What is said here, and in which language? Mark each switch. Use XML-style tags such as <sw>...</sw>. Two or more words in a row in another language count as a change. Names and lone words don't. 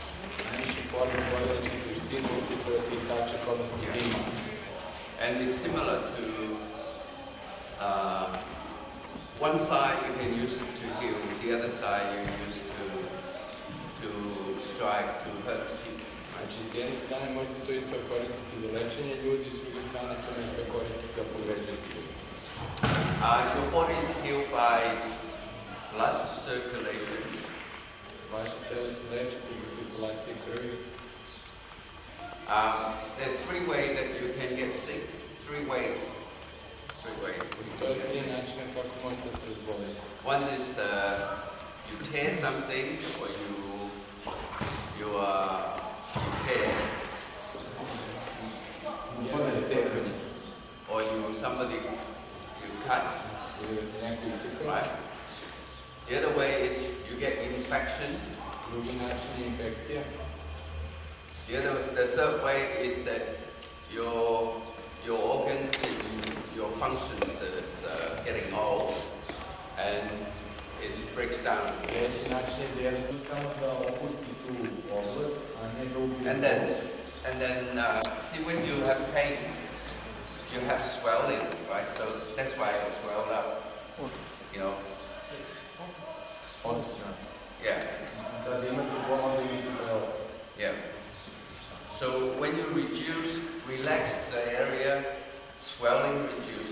<en>Yeah. And it's similar to one side you can use it to heal, the other side you use to strike, to hurt people.</en> <sr>Znači, s jedne strane možete to isto koristiti za lečenje ljudi, s druge strane to možete koristiti da povređujete ljudi.</sr> <en>Your body is healed by blood circulation.</en> <sr>Vaše telo se leči zbog cirkulacije krvi.</sr> <en>There's three ways that you can get sick. Three ways.</en> <sr>Postoje tri načina kako možete se razboliti.</sr> <en>One is you tear something, or you tear, or somebody you cut. Right. The other way is you get infection.</en> <sr>Drugi način je infekcija.</sr> <en>The third way is that your organs and your functions is getting old, and it breaks down.</en> <sr>Treći način je da jednostavno da opusti tu oblast, a ne da ubije.</sr> <en>And then see, when you have pain, you have swelling, right? So that's why it's swelled up. You know. Yeah. Yeah. So when you relax the area, swelling reduce.</en>